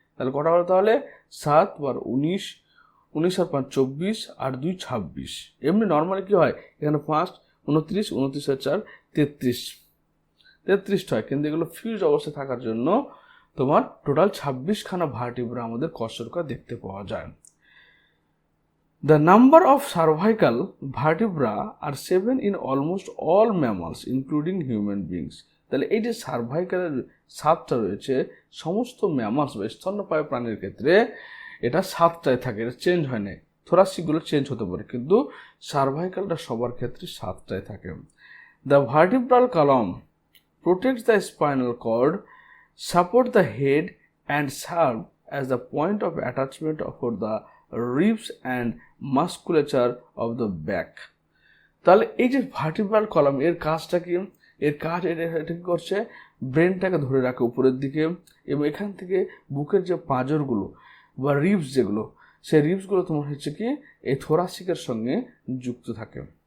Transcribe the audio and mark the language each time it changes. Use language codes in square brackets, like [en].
[bn] তাহলে কটা হলো, তাহলে 7 বার 19, 19 আর 5 24, আর 2 26। এমনি নর্মালি কি হয়, এখানে 5 29, 29 আর 4 33 হয়, কিন্তু এগুলো ফিউজ অবস্থায় থাকার জন্য তোমার টোটাল 26খানা ভার্টিব্রা আমাদের কশরকা দেখতে পাওয়া যায়। [en] The number of cervical vertebra are 7 in almost all mammals including human beings. [bn] তাহলে এই যে সার্ভাইকালের 7টা রয়েছে সমস্ত ম্যামালস বা স্তন্যপায়ী প্রাণীর ক্ষেত্রে এটা 7টায় থাকে, এটা চেঞ্জ হয় না। থোরাসিকগুলো চেঞ্জ হতে পারে, কিন্তু সার্ভাইকালটা সবার ক্ষেত্রে 7টায় থাকে। [en] The vertebral column protects the spinal cord, support the head and serve as the point of attachment for the ribs and musculature of the back. [bn] তাহলে এই যে ভার্টিব্রাল কলাম এর কাজটা কি, এর কাজ এটা কি করছে, ব্রেনটাকে ধরে রাখে উপরের দিকে, এবং এখান থেকে বুকের যে পাঁজরগুলো বা রিবস যেগুলো, সেই রিবসগুলো তোমার হচ্ছে কি এই থোরাসিকের সঙ্গে যুক্ত থাকে।